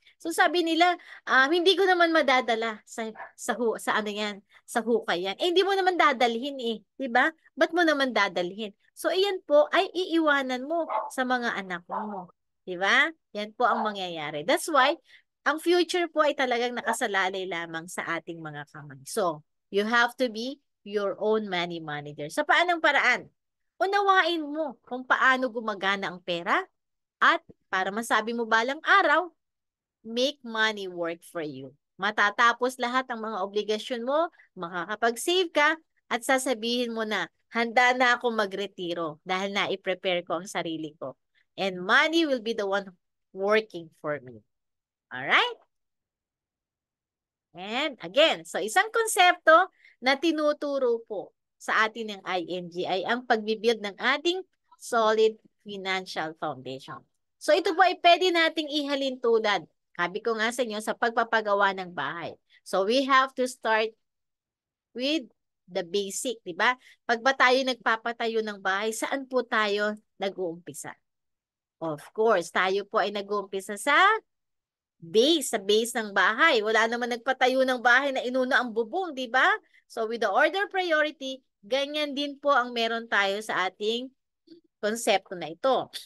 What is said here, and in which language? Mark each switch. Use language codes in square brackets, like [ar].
[tl] So sabi nila, hindi ko naman madadala sa ano yan, sa hukay yan. Eh, hindi mo naman dadalhin eh, di ba? Ba't mo naman dadalhin? So, iyan po ay iiwanan mo sa mga anak mo. Di ba? Yan po ang mangyayari. [en] That's why, [tl] ang future po ay talagang nakasalalay lamang sa ating mga kamay. [en] So, you have to be your own money manager. [tl] Sa paanong paraan? Unawain mo kung paano gumagana ang pera at para masabi mo balang araw, [en] make money work for you. [tl] Matatapos lahat ang mga obligasyon mo, makakapag-save ka, at sasabihin mo na, handa na ako magretiro dahil na-prepare ko ang sarili ko. [en] And money will be the one working for me. Alright? [tl] And again, so isang konsepto na tinuturo po sa atin ng ING ay ang pagbibuild ng ating [en] solid financial foundation. [tl] So ito po ay pwede nating ihalin tulad. Sabi ko nga sa inyo sa pagpapagawa ng bahay. [en] So we have to start with the basic, di ba? [tl] Pag ba tayo nagpapatayo ng bahay, saan po tayo nag-uumpisa? Of course, tayo po ay nag-uumpisa sa base ng bahay. Wala naman nagpatayo ng bahay na inuna ang bubong, di ba? [en] So with the order priority, [tl] ganyan din po ang meron tayo sa ating konsepto na ito.